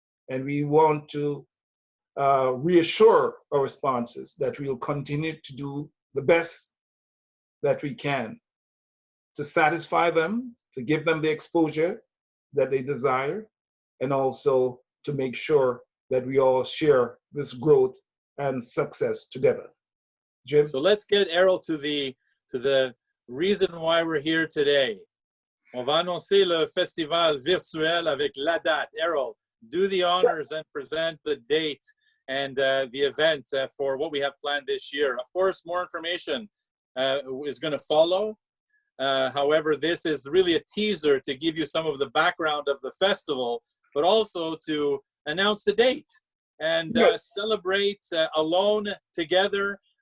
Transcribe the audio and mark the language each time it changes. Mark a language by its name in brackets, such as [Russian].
[English] And we want to reassure our sponsors that we will continue to do the best that we can to satisfy them, to give them the exposure that they desire, and also to make sure that we all share this growth and success together. Jim? So let's get Errol to the reason why we're here today. [French] On va annoncer le festival virtuel avec la date. [English] Errol, do the honors and present the date and the event for what we have planned this year. Of course, more information is going to follow. However, this is really a teaser to give you some of the background of the festival, but also to announce the date and celebrate alone together